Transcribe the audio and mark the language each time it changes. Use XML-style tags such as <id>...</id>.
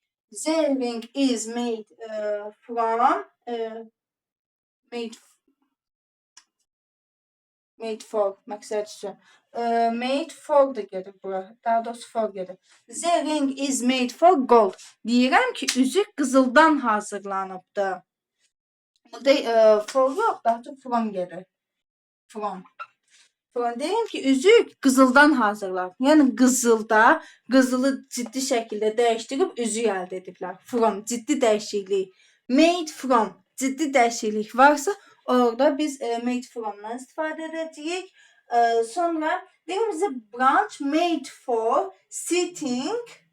<en>The ring is made from made for</en> <az>məqsəd üçün. Made for da gedir bura. Daha doğrusu for gedir.</az> <en>The ring is made for gold.</en> <az>Deyirəm ki, üzük qızıldan hazırlanıbdı. Burada for yox, daha çox from gedir. From. Deyim ki, üzük qızıldan hazırlanıb. Yəni qızılı ciddi şəkildə dəyişdirib üzük əldə ediblər. From, ciddi dəyişiklik. Made from, ciddi dəyişiklik varsa, orada biz made from'dan istifadə edəcəyik. Sonra deyim</az> <en>the branch made for sitting.</en>